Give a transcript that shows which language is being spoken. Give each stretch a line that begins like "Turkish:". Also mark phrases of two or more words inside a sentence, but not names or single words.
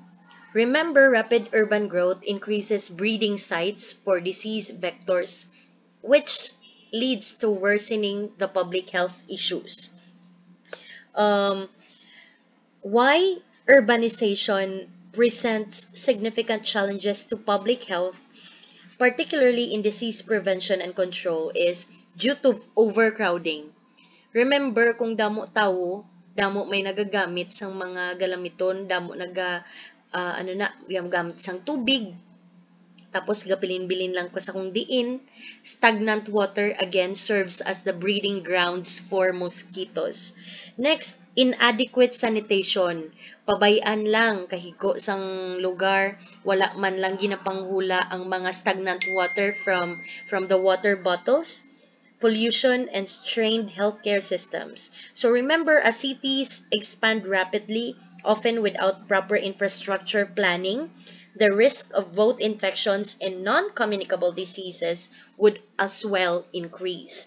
English: Remember, rapid urban growth increases breeding sites for disease vectors, which leads to worsening the public health issues. Why urbanization presents significant challenges to public health, particularly in disease prevention and control, is due to overcrowding. Remember,
Hiligaynon: kung damo tao, damo may nagagamit sang mga galamiton, damo gamit sang tubig, Tapos gapilin-bilin lang ko sa kung diin.
English: Stagnant water again serves as the breeding grounds for mosquitoes. Next, inadequate sanitation.
Hiligaynon: Pabayaan lang kahigo sang lugar, wala man lang ginapanghula ang mga
English: stagnant water from the water bottles, pollution, and strained healthcare systems. So remember, as cities expand rapidly, often without proper infrastructure planning, the risk of both infections and non-communicable diseases would as well increase.